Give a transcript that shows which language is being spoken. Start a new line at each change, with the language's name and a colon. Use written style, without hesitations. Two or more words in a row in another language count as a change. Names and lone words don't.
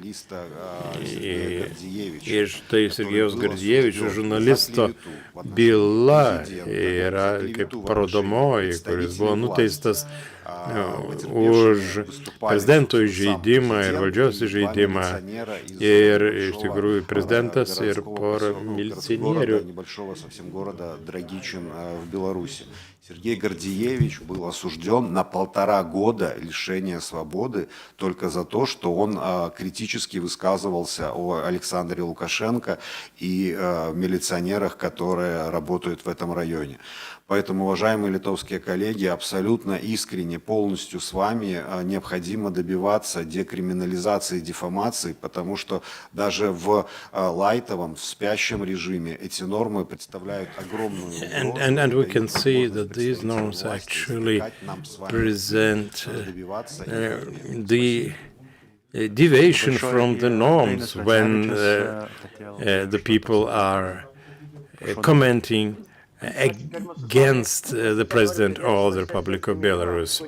Lithuanian: Ir štai Sergejaus Gardievičiaus žurnalisto byla yra kaip parodomoji, kuris buvo nuteistas už prezidento įžeidimą ir valdžios įžeidimą. Ir iš tikrųjų prezidentas ir pora milicionierių.
Russian: Сергей Гордеевич был осужден на 1,5 года лишения свободы только за то, что он критически высказывался о Александре Лукашенко и милиционерах, которые работают в этом районе. Поэтому, уважаемые литовские коллеги, абсолютно искренне, полностью с вами необходимо добиваться декриминализации дефамации, потому что даже в лайтовом, в спящем режиме эти нормы представляют огромную угрозу.
English: And we can see that these norms actually present the deviation from the norms when the people are commenting against the President or the Republic of Belarus.